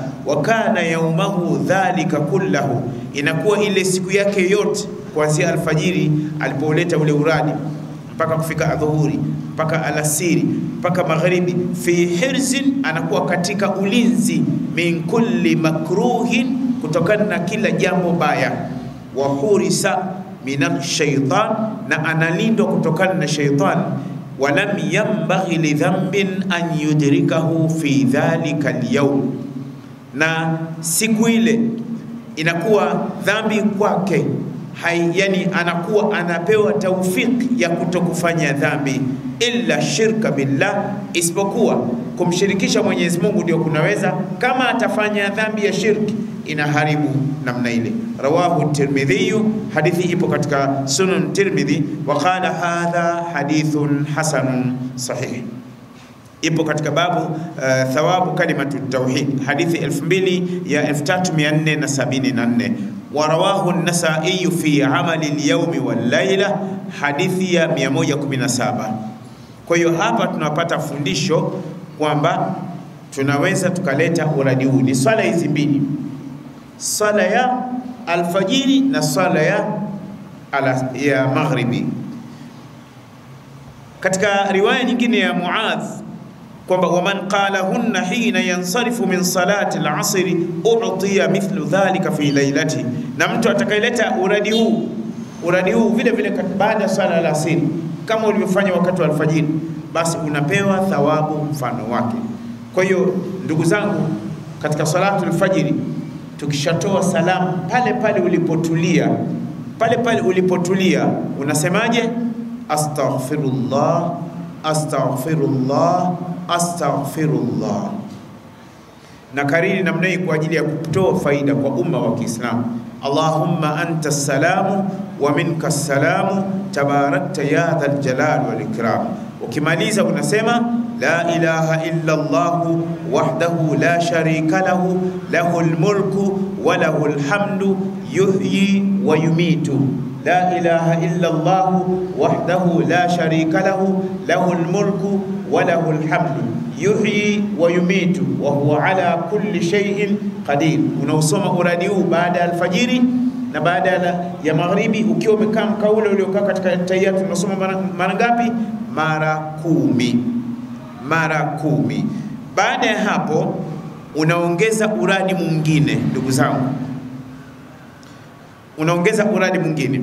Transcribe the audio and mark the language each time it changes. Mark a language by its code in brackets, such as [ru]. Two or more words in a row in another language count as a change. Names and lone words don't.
[ar] وكان يومه ذلك كله, [sw] inakuwa ile siku yake yote kuanzia alfajiri alipoleta ule uradi mpaka kufika adhuhuri, mpaka alasiri, mpaka magharibi, [ar] في حرز, [sw] anakuwa katika ulinzi, [ar] من كل مكروه, [sw] kutokana na kila jambo baya, [ar] وحرس من الشيطان, [sw] na analindwa kutokana na shaytan. [ar] ولم ينبغ لذنب أن يدركه في ذلك اليوم, [sw] na siku ile inakuwa dhambi kwake yani anakuwa anapewa taufiki ya kutokufanya dhambi, [ar] إلا الشرك بالله, [sw] isipokuwa kumshirikisha Mwenyezi Mungu ndio kunaweza. Kama atafanya dhambi ya shirki inaharibu namna ile. Rawahu Tirmidhi, hadithi ipo katika Sunan Tirmidhi. [ar] وقال هذا حديث حسن صحيح, [sw] ipo katika [ar] باب ثواب كلمة التوحيد, [sw] hadithi 2474. [ar] ورواه النسائي في عمل اليوم والليلة, [sw] hadithi ya 117. Kwa hiyo hapa tunapata fundisho kwamba tunaweza tukaleta uradi huu. Ni swala hizi mbili, swala ya alfajiri na swala ya maghribi. Katika riwaya nyingine ya Muadh kwamba [ar] ومن قالهن حين ينصرف من صلاة العصر أعطي مثل ذلك في ليلته, [sw] na mtu atakayeleta uradi huu vile vile baada ya swala ya asr kama ulivyofanya wakati wa alfajiri, basi unapewa thawabu mfano wake. Kwa hiyo ndugu zangu, katika [ar] صلاة الفجر [sw] tukishatoa salamu, pale pale ulipotulia unasemaje? [ar] أستغفر الله أستغفر الله أستغفر الله. [sw] Na kariri namna hii kwa ajili ya kutoa faida kwa umma wa Kiislamu. [ar] اللهم أنت السلام ومنك السلام تباركت يا ذا الجلال والإكرام. [sw] Ukimaliza unasema [ar] لا إله إلا الله وحده لا شريك له له الملك وله الحمد يحيي ويميت. لا إله إلا الله وحده لا شريك له له الملك وله الحمد يحيي ويميت وهو على كل شيء قدير. [sw] Unausoma uradi huu baada ya alfajiri na baada ya magharibi, ukiwa umekaa mkaule uliokaa katika tahiyatu. Unasoma mara ngapi? Mara 10. Mara 10. Baada ya hapo unaongeza uradi mwingine, ndugu zangu, unaongeza uradi mwingine.